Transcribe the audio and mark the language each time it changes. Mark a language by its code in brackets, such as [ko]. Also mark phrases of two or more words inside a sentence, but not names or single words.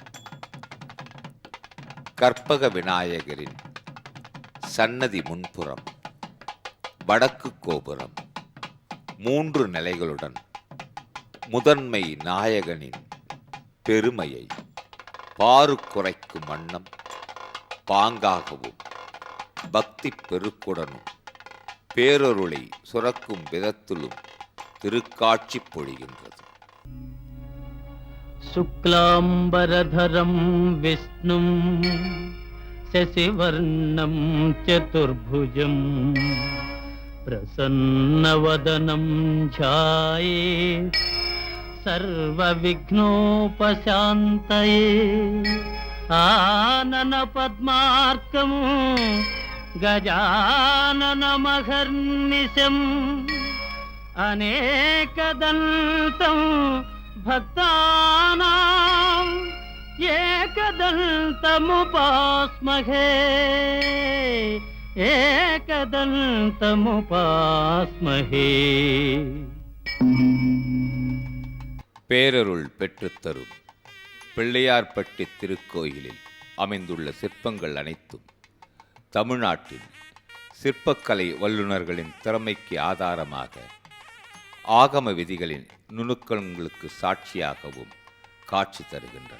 [ta] கற்பக விநாயகரின் சன்னதி முன்புறம் வடக்கு கோபுரம் 3 நிலைகளுடன் முதன்மை நாயகனின் பெருமையை பாரு குறைக்கும் வண்ணம் பாங்காகவும் பக்தி பெருக்குடனும் பேரருளை சுரக்கும் விதத்திலும் திருக்காட்சி பொழிகின்றது. [sa] शुक्लाम्बरधरं विष्णुं शशिवर्णं चतुर्भुजं प्रसन्नवदनं ध्यायेत् सर्वविघ्नोपशान्तये. आनन पद्मार्कं गजाननमहर्निशम् अनेकदन्तं भक्तानां एकदन्तमुपास्महे. एकदन्तमुपास्महे. [ta] பேரருள் பெற்றுத்தரும் பிள்ளையார்பட்டி திருக்கோயிலில் அமைந்துள்ள சிற்பங்கள் அனைத்தும் தமிழ்நாட்டின் சிற்பக்கலை வல்லுநர்களின் திறமைக்கு ஆதாரமாக, ஆகம விதிகளின் நுணுக்கங்களுக்கு சாட்சியாகவும் காட்சி தருகின்றன.